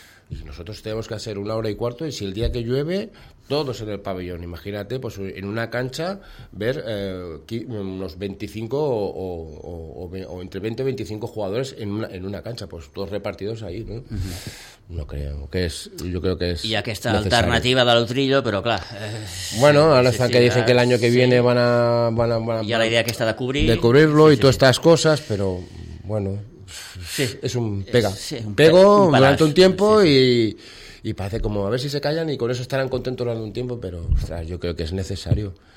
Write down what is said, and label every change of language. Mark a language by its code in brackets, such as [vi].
[es] Y nosotros tenemos que hacer una hora y cuarto, y si el día que llueve, todos en el pabellón. Imagínate, pues en una cancha, ver unos 25 o entre 20 y 25 jugadores en una cancha, pues todos repartidos ahí, ¿no? No creo que es, yo creo que es... [ca] Y aquesta alternativa de l'Utrillo, però clar... [es] Bueno, [ca] ara sí, [es] que dicen que el año que viene van a... Y a la idea que está de cubrir... De cubrirlo y todas estas cosas, pero bueno... Sí, es un pega. Pego durante un tiempo, sí. y parece como a ver si se callan y con eso estarán contentos durante un tiempo, pero ostras, yo creo que es necesario.